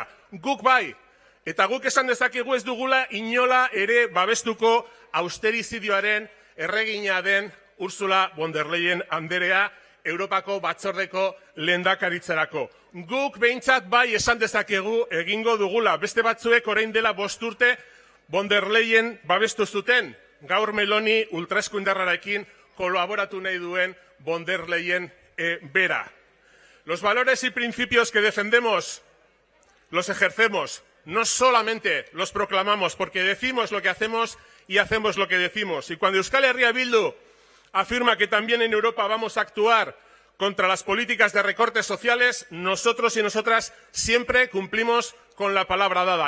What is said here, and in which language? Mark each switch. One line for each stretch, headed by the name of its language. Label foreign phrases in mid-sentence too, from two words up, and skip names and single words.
Basque: Guk bai, eta guk esan dezakegu ez dugula inola ere babestuko austerizidioaren erregina den Ursula von der Leyen anderea Europako batzordeko lehendakaritzarako. Guk behintzat bai esan dezakegu egingo dugula. Beste batzuek orain dela 5 urte von der Leyen babestu zuten. Gaur Meloni ultraeskuindarrarekin kolaboratu nahi duen von der Leyen bera.
Spanish: Los valores y principios que defendemos los ejercemos, no solamente los proclamamos, porque decimos lo que hacemos y hacemos lo que decimos. Y cuando Euskal Herria Bildu afirma que también en Europa vamos a actuar contra las políticas de recortes sociales, nosotros y nosotras siempre cumplimos con la palabra dada.